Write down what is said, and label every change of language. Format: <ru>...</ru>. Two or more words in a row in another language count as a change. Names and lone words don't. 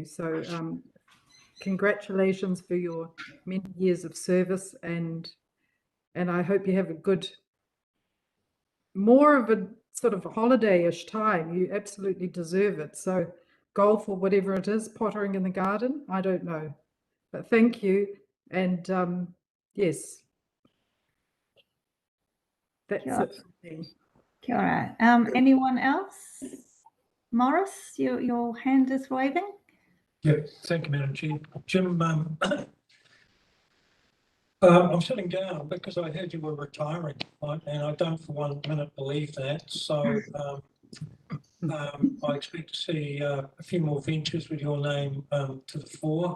<en>So congratulations for your many years of service, and I hope you have a good, more of a sort of holiday-ish time. You absolutely deserve it. So golf or whatever it is, pottering in the garden, I don't know. But thank you. And yes, that's it for me.</en> <mi>Kia ora.</mi> <en>Anyone else? Morris, your hand is waving. Yeah, thank you, Madam Chair. Jim, I'm sitting down because I heard you were retiring, right? And I don't for 1 minute believe that. So I expect to see a few more ventures with your name to the fore.</en>